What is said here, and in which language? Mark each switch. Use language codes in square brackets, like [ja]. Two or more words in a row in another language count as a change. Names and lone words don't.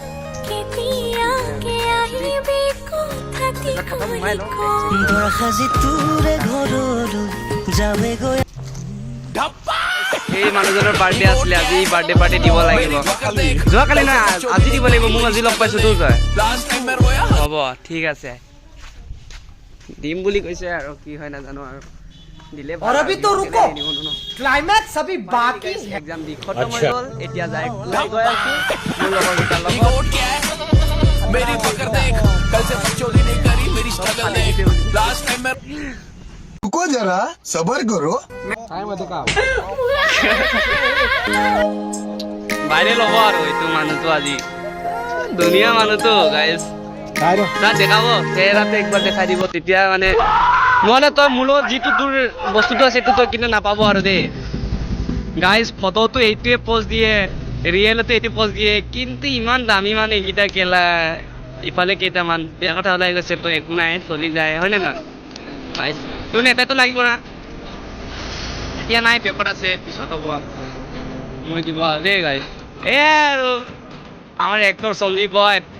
[as] সোমাই লওঁ এই মানুহজনৰ বাৰ্থডে আছিলে আজি বাৰ্থডে পাৰ্টি দিব লাগিব যোৱাকালি নহয় আজি দিব লাগিব মোক আজি লগ পাইছোঁ তোৰ তই হ'ব ঠিক আছে দিম বুলি কৈছে আৰু কি হয় নাজানো আৰু দিলে [hi] और अभी तो रुको क्लाइमैक्स अभी बाकी है [as] एग्जाम দি খতম হৈ গ'ল এতিয়া যাই গৈ আছো মোৰ লগৰ দুটাৰ লগত [hi] मेरी पकड़ देख कल से चोरी नहीं करी मेरी स्ट्रगल देख लास्ट टाइम मैं रुको जरा सबर करो [as] বাইরে ল'ব আৰু এইটো মানুহটো আজি ধুনীয়া মানুহটো গাইজ তাক দেখাব চেহেৰাটো একবাৰ দেখাই দিব তেতিয়া মানে নহ'লে তই মোৰ লগত যিটো তোৰ বস্তুটো আছে সেইটো তই কিন্তু নাপাব আৰু দেই গাইজ ফটোটো এইটোৱে প'জ দিয়ে ৰিয়েলতো এইটো প'জ দিয়ে কিন্তু ইমান দামী মানে এইকেইটা কেলা ইফালে কেইটামান বেয়া কথা ওলাই গৈছে তই একো নাই চলি যায় হয়নে নহয় গাইজ তোৰ নেতাটো লাগিব না এতিয়া নাই পেপাৰ আছে পিছত হ'ব মই দিব দেই গাইজ এই আৰু আমাৰ এক্টৰ চলি বয়